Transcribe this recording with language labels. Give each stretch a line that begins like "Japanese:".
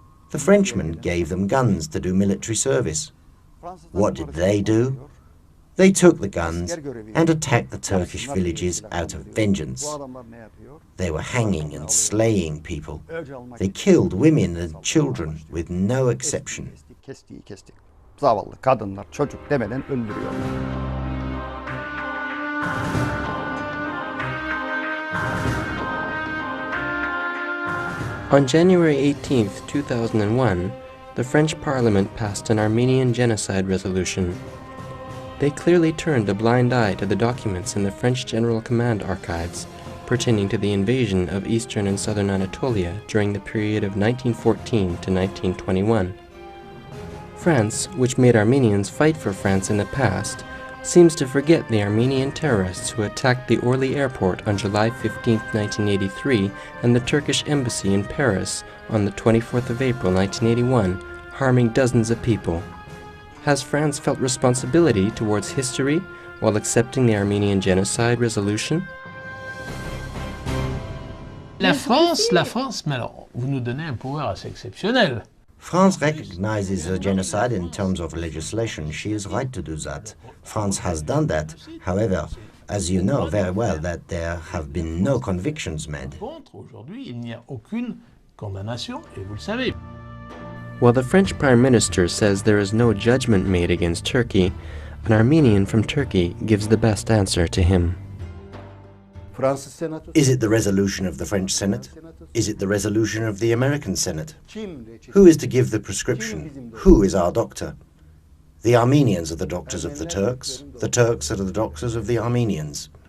English: The Frenchmen gave them guns to do military service. What did they do? They took the guns and attacked the Turkish villages out of vengeance. They were hanging and slaying people. They killed women and children with no exception.
Turkish: Zavallı kadınlar, çocuk demeden öldürüyorlar.
English: On January 18, 2001, the French Parliament passed an Armenian genocide resolution. They clearly turned a blind eye to the documents in the French General Command archives pertaining to the invasion of eastern and southern Anatolia during the period of 1914 to 1921. France, which made Armenians fight for France in the past, seems to forget the Armenian terrorists who attacked the Orly airport on July 15, 1983, and the Turkish embassy in Paris on the 24th of April, 1981, harming dozens of people. Has France felt responsibility towards history while accepting the Armenian genocide resolution?
French: La France, mais alors, vous nous donnez un pouvoir assez exceptionnel.
English: France recognizes a genocide in terms of legislation. She is right to do that. France has done that. However, as you know very well, that there have been no convictions made.
French: Aujourd'hui, il n'y a aucune condamnation, et vous le savez.
English: While the French Prime Minister says there is no judgment made against Turkey, an Armenian from Turkey gives the best answer to him. Is it the resolution of the French Senate? Is it the resolution of the American Senate? Who is to give the prescription? Who is our doctor? The Armenians are the doctors of the Turks are the doctors of the Armenians.